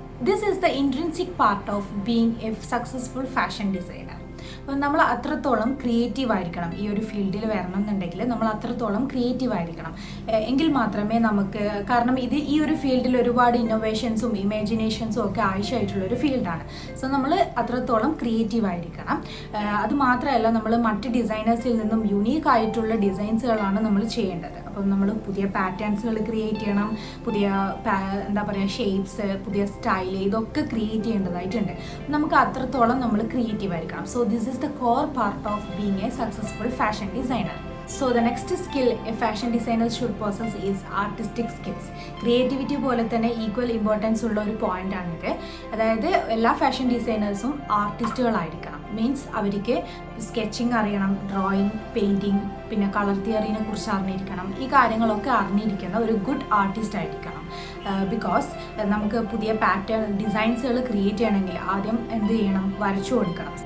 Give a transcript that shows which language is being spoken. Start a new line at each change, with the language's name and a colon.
English: This is the intrinsic part of being a successful fashion designer.
Malayalam: അപ്പം നമ്മൾ അത്രത്തോളം creative ആയിരിക്കണം. ഈ ഒരു ഫീൽഡിൽ വരണം എന്നുണ്ടെങ്കിൽ നമ്മൾ അത്രത്തോളം ക്രിയേറ്റീവ് ആയിരിക്കണം. എങ്കിൽ മാത്രമേ നമുക്ക്, കാരണം ഈ ഒരു ഫീൽഡിൽ ഒരുപാട് ഇന്നോവേഷൻസും ഇമാജിനേഷൻസും ഒക്കെ ആവശ്യമായിട്ടുള്ളൊരു ഫീൽഡാണ്. സോ നമ്മൾ അത്രത്തോളം ക്രിയേറ്റീവ് ആയിരിക്കണം. അത് മാത്രമല്ല, നമ്മൾ മറ്റ് ഡിസൈനേഴ്സിൽ നിന്നും യുണീക്ക് ആയിട്ടുള്ള ഡിസൈൻസുകളാണ് നമ്മൾ ചെയ്യേണ്ടത്. അപ്പം നമ്മൾ പുതിയ പാറ്റേൺസുകൾ ക്രിയേറ്റ് ചെയ്യണം, പുതിയ എന്താ പറയുക ഷേപ്സ്, പുതിയ സ്റ്റൈല്, ഇതൊക്കെ ക്രിയേറ്റ് ചെയ്യേണ്ടതായിട്ടുണ്ട്. നമുക്ക് അത്രത്തോളം നമ്മൾ ക്രിയേറ്റീവ് ആയിരിക്കണം.
English: So this is the core part of being a successful fashion designer. So the next skill a fashion designer should possess is artistic skills.
Malayalam: Creativity പോലെ തന്നെ ഈക്വൽ ഇമ്പോർട്ടൻസ് ഉള്ള ഒരു പോയിന്റ് ആണിത്. അതായത് എല്ലാ ഫാഷൻ ഡിസൈനേഴ്സും ആർട്ടിസ്റ്റുകളായിരിക്കണം. മീൻസ് അവർക്ക് sketching അറിയണം, drawing, painting, പിന്നെ കളർ തിയറിനെ കുറിച്ച് അറിഞ്ഞിരിക്കണം. ഈ കാര്യങ്ങളൊക്കെ അറിഞ്ഞിരിക്കുന്ന ഒരു ഗുഡ് ആർട്ടിസ്റ്റ് ആയിരിക്കണം. ബിക്കോസ് നമുക്ക് പുതിയ പാറ്റേൺ ഡിസൈൻസുകൾ ക്രിയേറ്റ് ചെയ്യണമെങ്കിൽ ആദ്യം എന്ത് ചെയ്യണം, വരച്ചു കൊടുക്കണം.